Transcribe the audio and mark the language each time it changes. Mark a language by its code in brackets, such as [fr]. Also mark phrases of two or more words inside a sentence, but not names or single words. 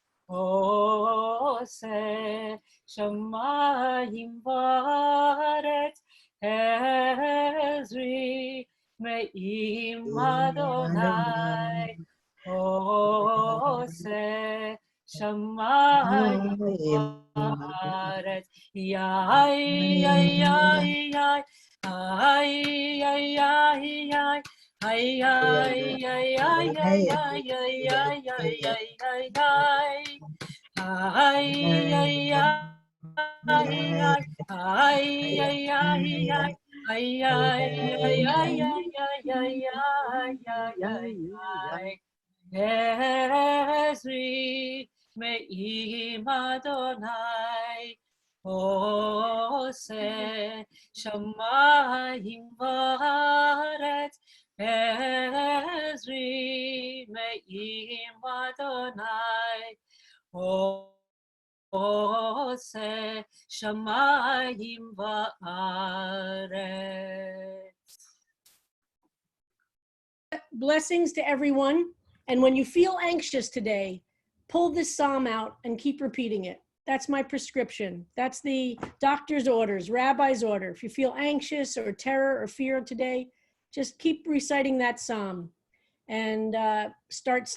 [he] עושה, שמים וארץ, עזרי, מעם אדוני, עושה, שמים וארץ, יי, יי, יי, יי, Ay, ay, ay, ay. Ay, ay, ay, ay, ay, ay, ay, ay, ay, ay, ay, ay. Ay, ay, ay, ay, ay, ay, ay, ay. Ay, ay, ay, ay, ay, ay, ay, ay. Ezri, מעם אדוני, עושה, שמים וארץ, עזרי, מעם אדוני, עושה, שמים וארץ. [en] Blessings to everyone. And when you feel anxious today, pull this psalm out and keep repeating it. That's my prescription. That's the doctor's orders, rabbi's order. If you feel anxious or terror or fear today, just keep reciting that psalm and start and study it.